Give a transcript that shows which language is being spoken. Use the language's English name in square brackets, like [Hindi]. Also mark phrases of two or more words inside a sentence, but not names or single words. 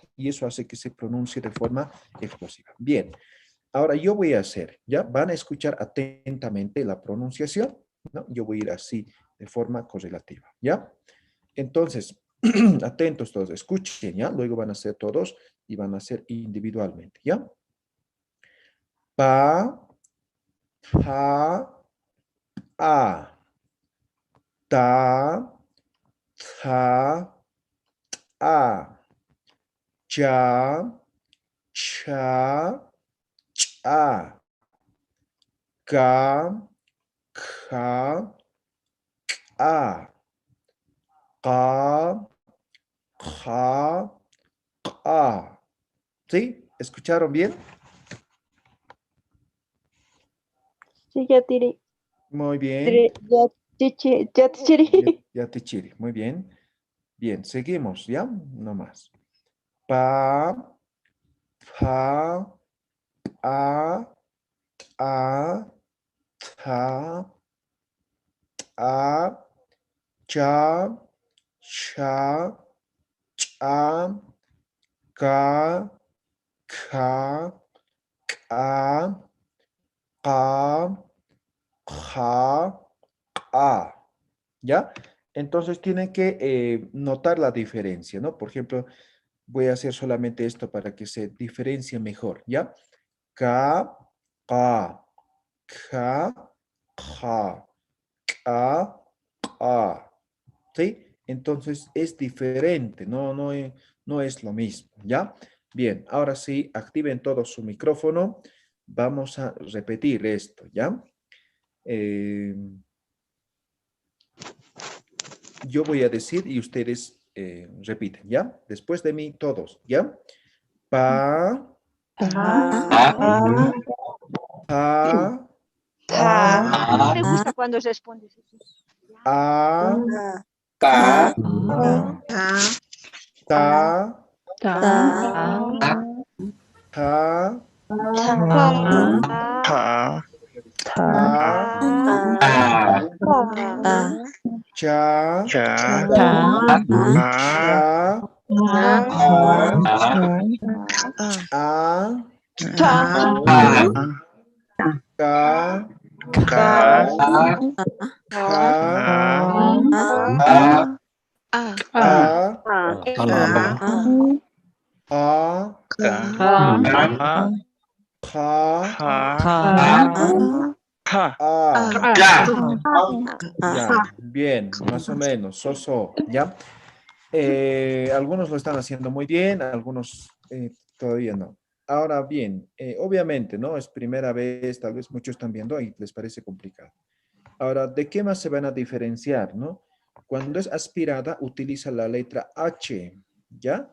[Spanish] Y eso hace que se pronuncie de forma explosiva. Bien, ahora yo voy a hacer, ¿ya? Van a escuchar atentamente la pronunciación, ¿no? Yo voy a ir así de forma correlativa, ¿ya? Entonces, atentos todos, escuchen, ¿ya? Luego van a hacer todos y van a hacer individualmente, ¿ya? Pa, pa, a, ta, ta, a, cha, cha, cha, ka, ka, a, ka, ka, a. ¿Sí? ¿Escucharon bien? Sí, ya tiré. Muy bien. Ya tiré. Ya te chiri. Muy bien. Bien, seguimos, ¿ya? No más. Pa, pa, a, ta, a, cha, cha, cha, ka, ka, ka, ka, ja, a. ¿Ya? Entonces tienen que notar la diferencia, ¿no? Por ejemplo, voy a hacer solamente esto para que se diferencie mejor, ¿ya? Ka, ka, ka, ja, ka, a. ¿Sí? Entonces es diferente, no es lo mismo, ¿ya? Bien, ahora sí, activen todo su micrófono. Vamos a repetir esto, ¿ya? Yo voy a decir y ustedes repiten, ¿ya? Después de mí, todos, ¿ya? Pa, pa, Me gusta cuando respondes. a, Ka, ta, ta, ta, Ta, ta, a, cha, cha, cha, a, ka, ka, a, a, ka, a. Ya, bien, más o menos, ¿ya? Algunos lo están haciendo muy bien, algunos todavía no. Ahora bien, obviamente, ¿no? Es primera vez, tal vez muchos están viendo y les parece complicado. Ahora, ¿de qué más se van a diferenciar, no? Cuando es aspirada, utiliza la letra H, ¿ya?